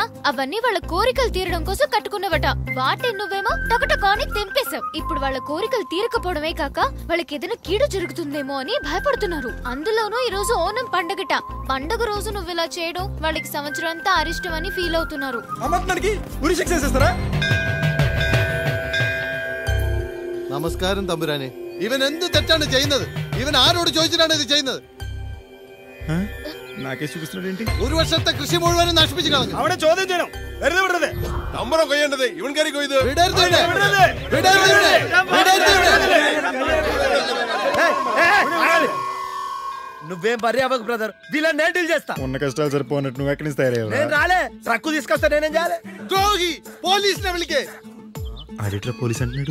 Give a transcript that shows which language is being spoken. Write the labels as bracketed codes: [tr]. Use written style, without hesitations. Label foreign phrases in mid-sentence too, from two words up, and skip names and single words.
[te] అవన్నీ వాళ్ళ కోరికలు తీరడం కోసం కట్టుకున్నవట. వాటిని నువ్వేమో టకటకాని తెంపేశావు. ఇప్పుడు వాళ్ళ కోరికలు తీరకపోవడమే కాక వాళ్ళకి ఏదైనా కీడు జరుగుతుందేమో అని భయపడుతున్నారు. అందులోనూ ఈ రోజు ఓనం పండగట. పండగ రోజు నువ్వు ఇలా చేయడం వాళ్ళకి సంవత్సరం అంతా అరిష్టం అని ఫీల్ అవుతున్నారు. ఉరి శిక్ష చేస్తారా? [ml] നമസ്കാരം തമ്പുരാനെ. ഇവൻ എന്ത് തെറ്റാണ് ചെയ്യുന്നത്? ഇവൻ ആരോട് ചോദിച്ചിട്ടാണ് ഇത് ചെയ്യുന്നത്? [te] నాకే చూపిస్తున్నాడు ఏంటి? [ml] ഒരു വർഷത്തെ കൃഷി മുഴുവനും നശിപ്പിച്ചു കളഞ്ഞു. അവനെ ചോദ്യം ചെയ്യണം. വെറുതെ വിടരുത്. തമ്പുരാൻ കൊയ്യേണ്ടത് ഇവൻ കയറി കൊയ്ത്. [te] నువ్వేం బర్రీ అవ్వకు బ్రదర్, వీళ్ళని నేను డీల్ చేస్తా. ఉన్న కష్టాలు సరిపోనట్టు నువ్వు ఎక్కడి నుంచి తయారయ్యావు? నేను రాలే, ట్రక్కు తీసుకొస్తా. నేనేం చేయాలి? ద్రోహి, పోలీసుని విളിకే. ఆడిట్లా పోలీస్ అంటున్నాడు.